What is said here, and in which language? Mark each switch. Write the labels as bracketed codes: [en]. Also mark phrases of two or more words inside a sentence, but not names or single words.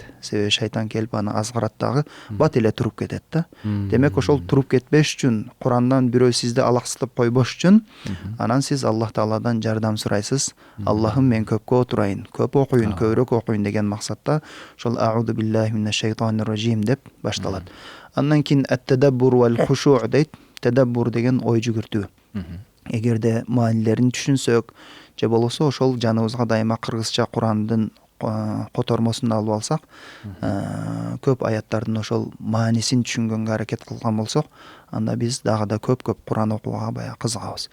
[ky] Себеби шайтан келип аны азгарат дагы, бат эле туруп кетет да. Демек ошол туруп кетпеш үчүн, Курандан бирөө сизди алаксытып койбош үчүн, анан сиз Аллах Тааладан жардам сурайсыз. Аллахым мен көпкө отурайын, көп окуйын, көбүрөөк окуйын деген максатта ошол [ar] أعوذ بالله من الشيطان الرجيم [ky] деп башталат. Андан кийин [ar] التدبر والخشوع' [ky] дейт. Тадаббур деген ой жүгүртүү. Эгерде маанилерин түшүнсөк, же болбосо ошол жаныбызга дайыма кыргызча Курандын котормосун алып алсак, көп аяттардын ошол маанисин түшүнгөнгө аракет кылган болсок, анда биз дагы да көп Куран окууга бая кызыгабыз.